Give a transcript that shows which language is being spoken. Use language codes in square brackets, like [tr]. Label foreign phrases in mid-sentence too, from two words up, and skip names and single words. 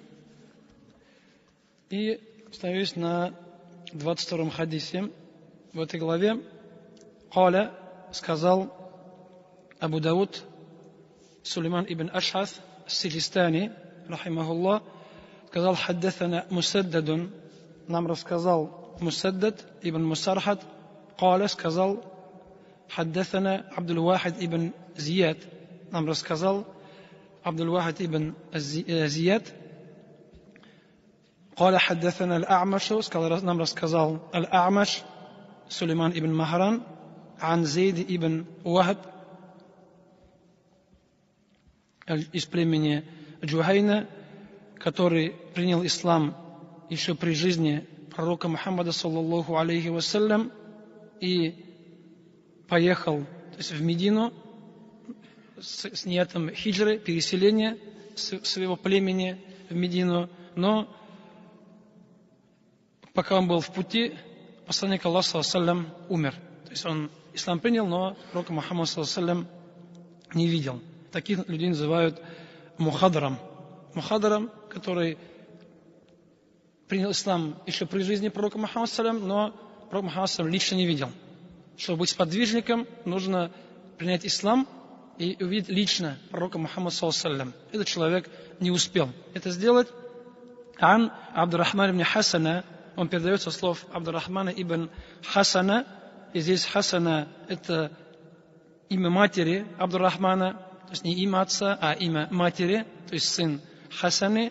[ru] И остановились на 22 хадисе. В этой главе Каля сказал Абу Дауд Сулейман ибн Аш'аth Сиджистани, рахимахуллах, сказал: хаддасана Мусаддадун, нам рассказал Мусаддад ибн Мусархад. [ar] قال сказал: حدثنا عبد الواحد ابن زياد, [ru] нам рассказал عبد الواحد ابن زياد. [ar] قال حدثنا الأعمش, [ru] нам рассказал الأعمش سليمان ابن مهران عن زيد ابن وهب из племени Джухайна, который принял ислам еще при жизни пророка Мухаммада [ar] صلى الله عليه وسلم [ru] и поехал, то есть в Медину с ниятом хиджры, переселения своего племени в Медину. Но пока он был в пути, посланник Аллаха [ar] صلى الله عليه وسلم [ru] умер. То есть он ислам принял, но пророка Мухаммада [ar] صلى الله عليه وسلم [ru] не видел. Таких людей называют мухадаром. Мухадаром, который принял ислам еще при жизни пророка Мухаммада [ar] صلى الله عليه وسلم, [ru] но пророк Мухаммад лично не видел. Чтобы быть сподвижником, нужно принять ислам и увидеть лично пророка Мухаммада саллаллаху. Этот человек не успел это сделать. Ан Абдуррахман ибн Хасана, он передает со слов Абдуррахмана ибн Хасана, и здесь Хасана это имя матери Абдуррахмана, то есть не имя отца, а имя матери, то есть сын Хасаны.